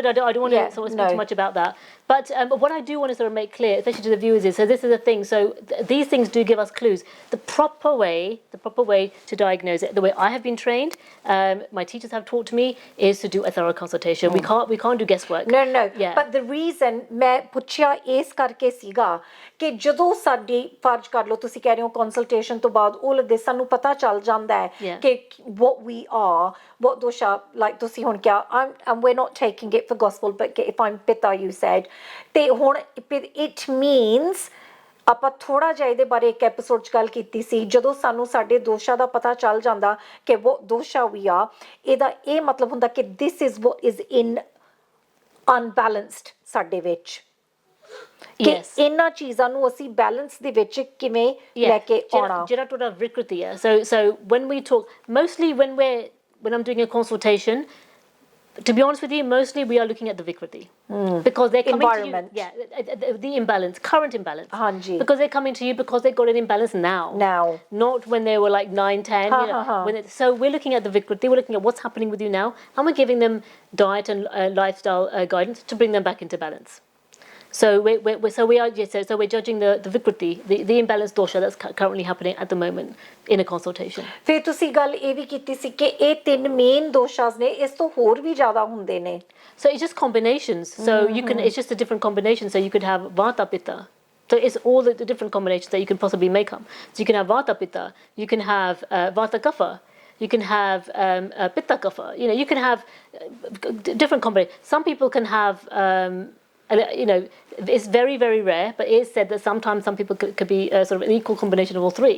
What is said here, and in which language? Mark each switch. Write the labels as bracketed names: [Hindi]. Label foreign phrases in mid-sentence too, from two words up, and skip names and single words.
[English] I don't want to sort of speak too much about that. But what I do want to sort of make clear, especially to the viewers, is so this is the thing. So these things do give us clues. The proper way to diagnose it, the way I have been trained, my teachers have taught me, is to do a thorough consultation. We can't do guesswork. No. Yeah. But the reason [Punjabi] मैं ਪੁੱਛਿਆ ਇਸ ਕਰਕੇ ਸੀਗਾ ਕਿ ਜਦੋਂ ਸਾਡੀ ਫਰਜ਼ ਕਰ ਲਓ, ਤੁਸੀਂ ਕਹਿ ਰਹੇ ਹੋ consultation ਤੋਂ ਬਾਅਦ [English] all of this [Punjabi] ਸਾਨੂੰ ਪਤਾ ਚੱਲ ਜਾਂਦਾ ਹੈ ਕਿ [English] what we are, what dosha, like [Punjabi] ਤੁਸੀਂ ਹੁਣ ਕਿਹਾ, [English] and we're not taking it for gospel, but if I'm pitta, you said, [Punjabi] ਤੇ ਹੁਣ [English] it means [Punjabi] ਆਪਾਂ ਥੋੜਾ ਜਿਹਾ ਇਹਦੇ ਬਾਰੇ ਇੱਕ ਐਪੀਸੋਡ 'ਚ ਗੱਲ ਕੀਤੀ ਸੀ, ਜਦੋਂ ਸਾਨੂੰ ਸਾਡੇ ਦੋਸ਼ਾ ਦਾ ਪਤਾ ਚੱਲ ਜਾਂਦਾ ਕਿ ਉਹ ਦੋਸ਼ਾ ਵੀ ਆ, ਇਹਦਾ ਇਹ ਮਤਲਬ ਹੁੰਦਾ ਕਿ [English] this is what is in unbalanced [Punjabi] ਸਾਡੇ ਵਿੱਚ, ਕਿ ਇਹਨਾਂ ਚੀਜ਼ਾਂ ਨੂੰ ਅਸੀਂ ਬੈਲੈਂਸ ਦੇ ਵਿੱਚ ਕਿਵੇਂ ਲੈ ਕੇ ਆਉਣਾ। ਜਿਹੜਾ ਤੁਹਾਡਾ ਵਿਕ੍ਰਿਤੀ ਹੈ, [English] so when we talk, mostly when I'm doing a consultation, to be honest with you, mostly we are looking at the vikriti, because they're coming environment. to you, the imbalance, current imbalance. Hanji. Because they're coming to you because they've got an imbalance now, not when they were like 9, 10. So we're looking at the vikriti, we're looking at what's happening with you now, and we're giving them diet and lifestyle guidance to bring them back into balance. So we're judging the vikriti, the imbalanced dosha that's currently happening at the moment in a consultation. [Punjabi] ਫਿਰ ਤੁਸੀਂ ਗੱਲ ਇਹ ਵੀ ਕੀਤੀ ਸੀ ਕਿ ਇਹ 3 ਮੇਨ ਦੋਸ਼ਾਸ ਨੇ, ਇਸ ਤੋਂ ਹੋਰ ਵੀ ਜ਼ਿਆਦਾ ਹੁੰਦੇ ਨੇ। [English] So it's just combinations. So it's just a different combination. So you could have vata pitta. So it's all the different combinations that you can possibly make up. So you can have vata pitta, you can have vata kapha, you can have pitta kapha. You can have different combinations. Some people can have it's very, very rare, but it is said that sometimes some people could be sort of an equal combination of all 3.